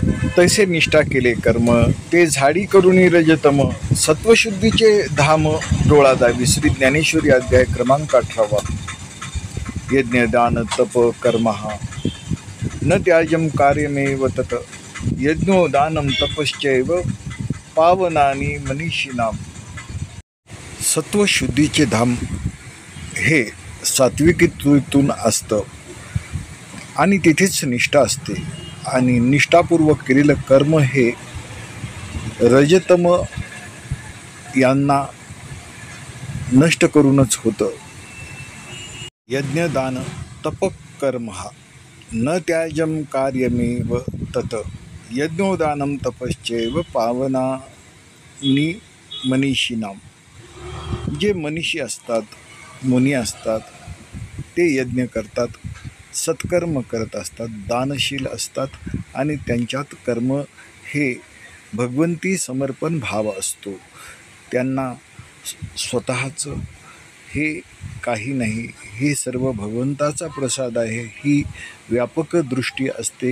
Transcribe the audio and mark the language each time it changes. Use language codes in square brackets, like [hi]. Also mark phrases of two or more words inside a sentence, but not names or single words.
[mr] तैसे निष्ठा केले कर्म, ते झाडी करुणी रजतम. सत्वशुद्धीचे धाम डोळा दावी. श्री ज्ञानेश्वरी अध्याय क्रमांक 18. [sa] यज्ञ दान तप कर्म न त्याजम कार्यमेव तत. यज्ञो दानम तपश्चैव पावनानी मनीषिणाम. [mr] सत्वशुद्धीचे धाम हे सात्विकीतून असतं आणि तिथेच निष्ठा असते. आणि निष्ठापूर्वक केलेलं कर्म हे रजतम यांना नष्ट करूनच होतं. [sa] यज्ञदान तपकर्म न त्याजम कार्यमेव तत. यज्ञोदानम तपश्चैव पावनानि मनीषिणाम. [mr] जे मनीषी असतात, मुनी असतात, ते यज्ञ करतात, सत्कर्म करत असतात, दानशील असतात आणि त्यांच्यात कर्म हे भगवंती समर्पण भाव असतो. त्यांना स्वतःचं हे काही नाही, हे सर्व भगवंताचा प्रसाद आहे, ही व्यापक दृष्टी असते.